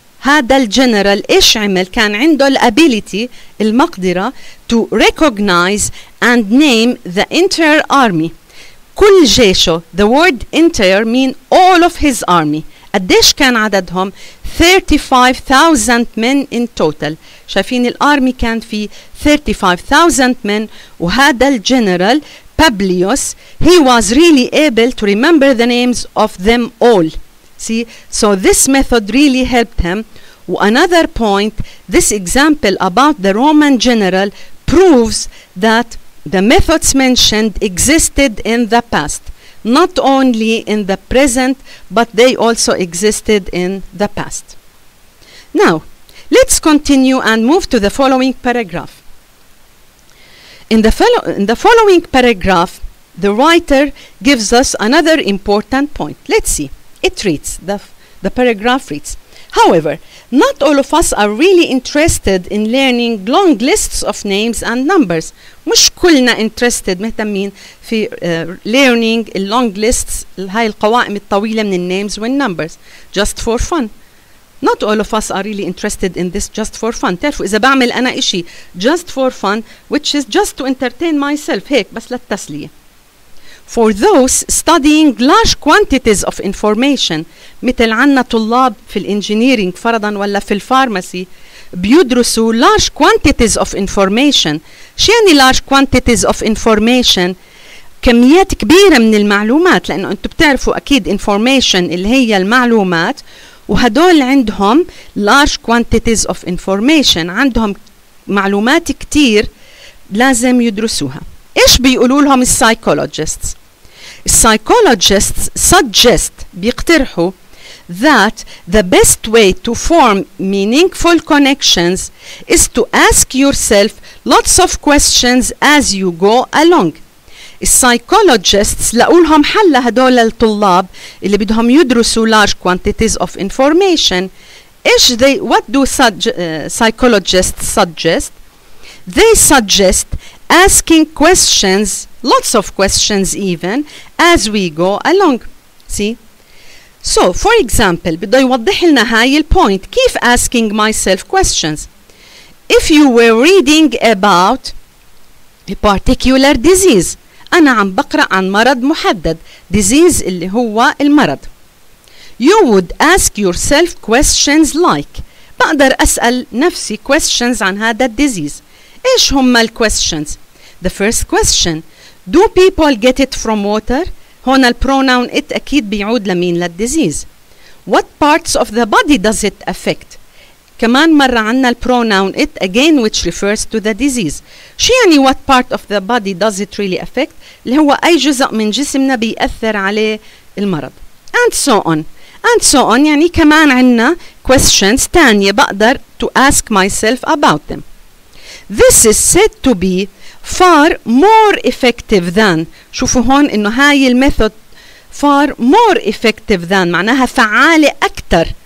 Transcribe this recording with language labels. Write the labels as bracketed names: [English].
[Arabic] هذا الجنرال إيش عمل؟ كان عنده الابيليتي المقدرة [English] to recognize and name the entire army. [Arabic] كل جيشه. [English] The word entire mean all of his army. [Arabic] قديش كان عددهم؟ [English] 35,000 men in total. [Arabic] شايفين الارمي كان في [English] 35,000 men، [Arabic] وهذا الجنرال [English] Publius he was really able to remember the names of them all. See, so this method really helped him. Another point, this example about the Roman general proves that the methods mentioned existed in the past, not only in the present, but they also existed in the past. Now, let's continue and move to the following paragraph. In the following paragraph, the writer gives us another important point. Let's see. It reads, the paragraph reads, however, not all of us are really interested in learning long lists of names and numbers. [Arabic] مش كلنا interested مهتمين في learning long lists، هاي القوائم الطويلة من الnames والnumbers [English] just for fun. Not all of us are really interested in this just for fun. [Arabic] تعرفوا إذا بعمل أنا إشي [English] just for fun which is just to entertain myself [Arabic] هيك بس للتسلية. [English] For those studying large quantities of information، [Arabic] مثل عنا طلاب في الانجينيرينج فرضا ولا في الفارماسي بيدرسوا large quantities of information. شو يعني large quantities of information؟ كميات كبيرة من المعلومات، لأنه أنتم بتعرفوا أكيد information اللي هي المعلومات، وهدول عندهم large quantities of information، عندهم معلومات كتير لازم يدرسوها. إيش بيقولوا لهم السايكولوجيستس؟ [English] السايكولوجيستس suggest بيقترحوا that the best way to form meaningful connections is to ask yourself lots of questions as you go along. [Arabic] السايكولوجيستس لقوا لهم حل هدول الطلاب اللي بدهم يدرسوا large quantities of information. [English] إيش what do psychologists suggest? They suggest asking questions, lots of questions even, as we go along. See? [Arabic] So, for example, بده يوضح لنا هاي البوينت كيف [English] asking myself questions. If you were reading about a particular disease، [Arabic] أنا عم بقرأ عن مرض محدد، [English] disease [Arabic] اللي هو المرض. [English] You would ask yourself questions like، [Arabic] بقدر أسأل نفسي [English] questions عن هذا disease. [Arabic] إيش هم ال [English] questions؟ The first question, do people get it from water؟ هون ال pronoun it [Arabic] أكيد بيعود لمين؟ [English] للdisease. What parts of the body does it affect؟ [Arabic] كمان مرة عنا ال [English] pronoun it again which refers to the disease. [Arabic] شو يعني [English] what part of the body does it really affect؟ [Arabic] اللي هو أي جزء من جسمنا بيأثر عليه المرض. [English] And so on. And so on [Arabic] يعني كمان عنا [English] questions تانية بقدر to ask myself about them. This is said to be far more effective than. [Arabic] شوفوا هون إنه هاي الميثود [English] far more effective than [Arabic] معناها فعالة أكتر.